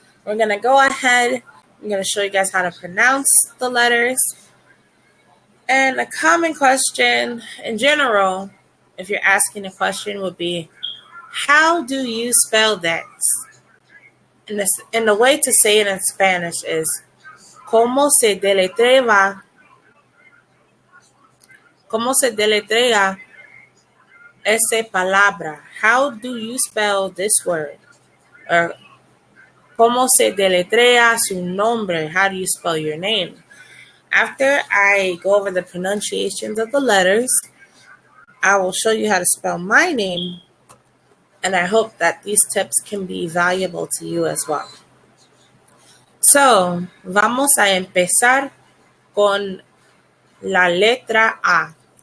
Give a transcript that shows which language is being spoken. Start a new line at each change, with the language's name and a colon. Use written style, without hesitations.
English: We're going to go ahead. I'm going to show you guys how to pronounce the letters. And a common question in general, if you're asking a question, would be, how do you spell that? And the way to say it in Spanish is
Spanish: ¿Cómo se deletrea? ¿Cómo se deletrea esa palabra?
English: How do you spell this word?
Spanish: Or ¿cómo se deletrea su nombre?
English: How do you spell your name? After I go over the pronunciations of the letters, I will show you how to spell my name, and I hope that these tips can be valuable to you as well.
Spanish: So, vamos a empezar con la letra A.